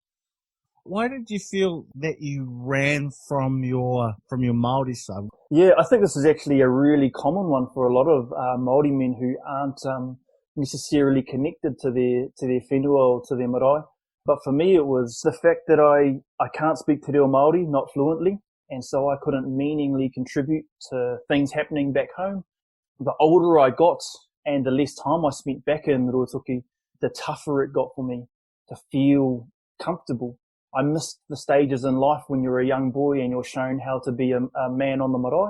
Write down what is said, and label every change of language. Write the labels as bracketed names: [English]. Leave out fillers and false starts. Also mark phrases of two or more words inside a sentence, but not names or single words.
[English] Why did you feel that you ran from your Māori side? Yeah, I think this is actually a really common one for a lot of Māori men who aren't necessarily connected to their whenua or to their marae. But for me, it was the fact that I can't speak [Māori] te reo Māori, [English] not fluently, and so I couldn't meaningfully contribute to things happening back home. The older I got and the less time I spent back in Ruatoki, the tougher it got for me to feel comfortable. I missed the stages in life when you're a young boy and you're shown how to be a man on the marae.